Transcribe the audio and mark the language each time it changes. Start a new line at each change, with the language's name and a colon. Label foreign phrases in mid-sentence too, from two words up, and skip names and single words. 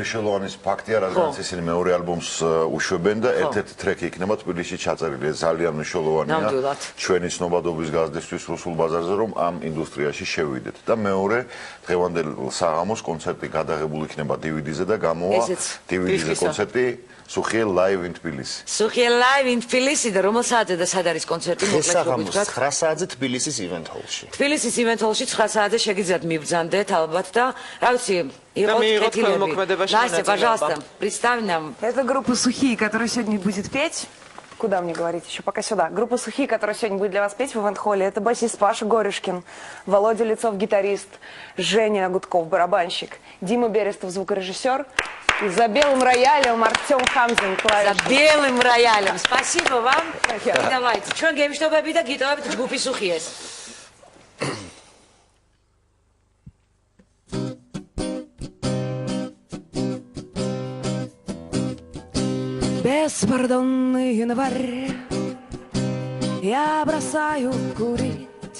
Georgian: მნიშვნელოვანი ფაქტია, რადგან ისინი მეორე ალბომს უშვებენ და ერთ-ერთი ტრეკი იქნება თბილისში ჩაწერილი. ეს ძალიან მნიშვნელოვანია ჩვენი ცნობადობის გაზრდისთვის რუსულ ბაზარზე, რომ ამ ინდუსტრიაში შევიდეთ. და მეორე, დღევანდელ საღამოს კონცერტი გადაღებული იქნება DVD-ზე და გამოვა DVD-ზე კონცერტი Сухие live in Tbilisi. Сухие live in Tbilisi და რომელ საათზე და სად არის კონცერტი? შესაბამის 9 საათზე თბილისის
English: event hall-
Georgian: ში. თბილისის
English: event hall-
Georgian: ში 9 საათზე შეგიძლიათ მივბრძანდეთ ალბათ და რა ვიცი, მიიღოთ ხელმოქმედებაში
Russian: Настя,
Georgian: მონაწილეობა.
Russian: пожалуйста, представь нам. Это группа «Сухие», которая сегодня будет петь. Куда мне говорить? Еще пока сюда. Группа «Сухие», которая сегодня будет для вас петь в ивент-холле. Это басист Паша Горюшкин, Володя Лицов, гитарист, Женя Гудков, барабанщик, Дима Берестов, звукорежиссер. И за белым роялем Артем Хамзин, клавишник. За белым роялем. Спасибо вам. И давайте.
Georgian: Ჩვენ გემშვიდობები და გიტოვებით ჯგუფი სუხიეს.
Russian: Беспардонный январь, я бросаю курить.